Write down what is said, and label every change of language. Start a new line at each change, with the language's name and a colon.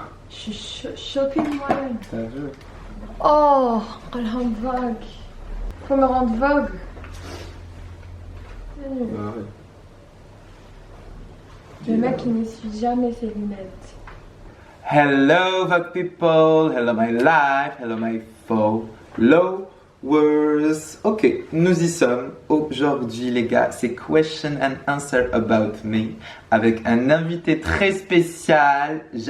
French: Je suis choquée de moi-même. T'as vu? Oh, elle rend vogue. Faut me rendre vogue. Bah ouais. Le mec, il n'essuie jamais ses lunettes.
English: Hello Vogue people, hello my life, hello my followers.
French: Ok, nous y sommes. Aujourd'hui les gars, c'est
English: question and answer about me
French: avec un invité très spécial.